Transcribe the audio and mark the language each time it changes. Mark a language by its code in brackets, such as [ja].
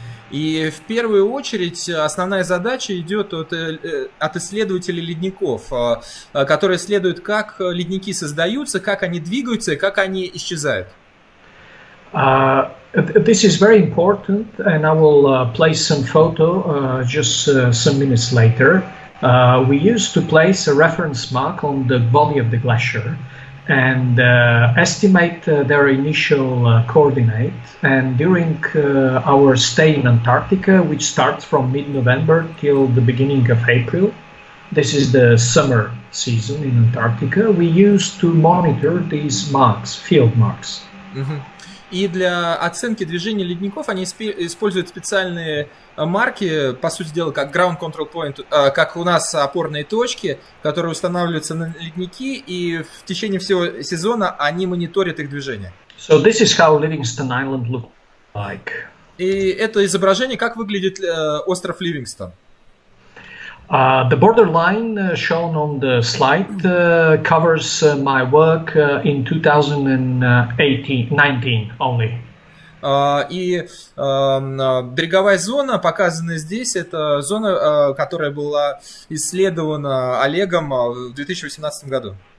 [ru] И в первую очередь основная задача идет от исследователей ледников, которые исследуют, как ледники создаются, как они двигаются и как они исчезают. [en] This is very important, and I will place some photo just some minutes later. We used to place a reference mark on the body of the glacier, and estimate their initial coordinate. And during our stay in Antarctica, which starts from mid-November till the beginning of April, this is the summer season in Antarctica, we used to monitor these marks, field marks. [ru] И для оценки движения ледников они используют специальные марки, по сути дела, как ground control point, как у нас опорные точки, которые устанавливаются на ледники, и в течение всего сезона они мониторят их движение. [en] So this is how Livingston Island looks like. [ru] И это изображение, как выглядит остров Ливингстон. [en] The borderline shown on the slide covers my work in 2019 only. [ru] И береговая зона, показанная здесь, это зона, которая была исследована Олегом в 2018 году.